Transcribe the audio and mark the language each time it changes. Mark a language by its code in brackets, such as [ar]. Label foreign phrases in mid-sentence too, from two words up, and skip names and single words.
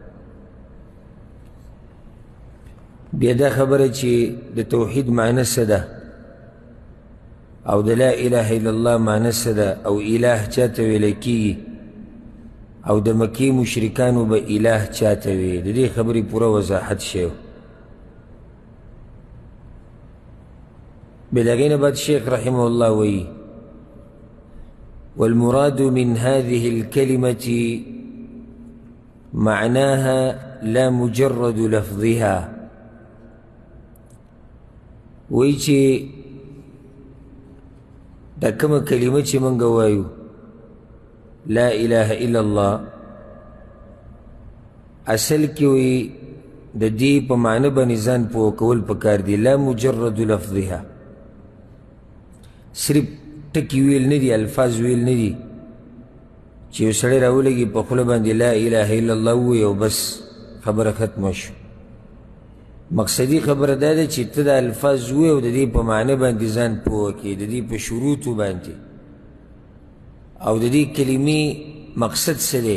[ps] بیا دا خبره چې د توحید معنی څه ده او د [ar] لا اله الا الله [ps] معنی څه ده او اله چاته ویلی کېږي او د مکې مشرکانو به اله چاته وي، د دې خبرې پوره وضاحت شو. بیا د هغې نه بعد شیخ رحمه الله وایي: [ar] والمراد من هذه الكلمة معناها لا مجرد لفظها. [ps] وایي چې دا کومه کلمه چې موږ وایو [ar] لا اله الا الله، [ps] اصل کې وی د دې په معنی باندې ځان پوه کول پکار دي. [ar] لا مجرد لفظها، [ps] صرف ټکي ویل نه دي، الفاظ ویل نه دي چې یو سړی راولګي په خوله باندې [ar] لا اله الا الله [ps] ووایي او بس خبره ختمه شو. مقصدي خبره دا ده چې ته د الفاظ ووایي او د دې په معنی باندې ځان پوه کړې، د دې په شروطو باندې او د دې کلمې مقصد څه دی.